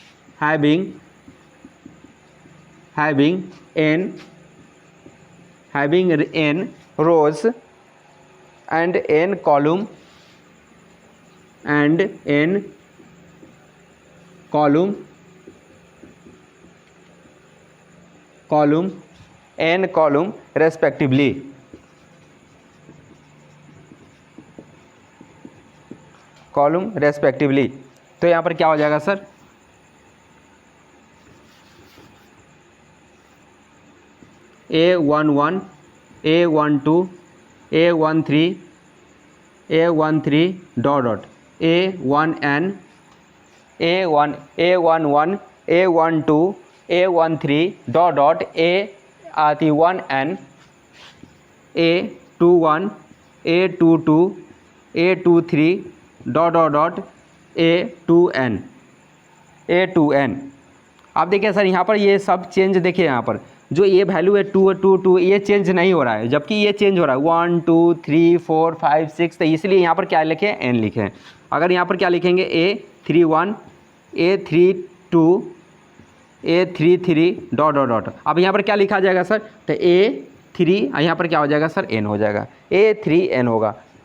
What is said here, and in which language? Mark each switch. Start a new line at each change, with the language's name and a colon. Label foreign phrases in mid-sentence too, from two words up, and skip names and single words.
English: rows and n column respectively,
Hindi: तो यहाँ पर क्या हो जाएगा सर,
English: A11 A12 A13 डॉट A1n A11 A12 A13 डॉट A आती 1n A21 A22 A23 डॉट A2n।
Hindi: आप देखिए सर यहाँ पर ये सब चेंज देखिए, यहाँ पर जो ये वैल्यू है 2 ये चेंज नहीं हो रहा है, जबकि ये चेंज हो रहा है 1 2 3 4 5 6, तो इसलिए यहाँ पर क्या लिखे, n लिखे। अगर यहाँ पर क्या लिखेंगे A31 A32 A33 डॉट, अब यहाँ पर क्या लिखा जाएगा सर, तो A3 यहाँ पर क्या हो जाएगा सर, n हो जाएगा, A3n होगा,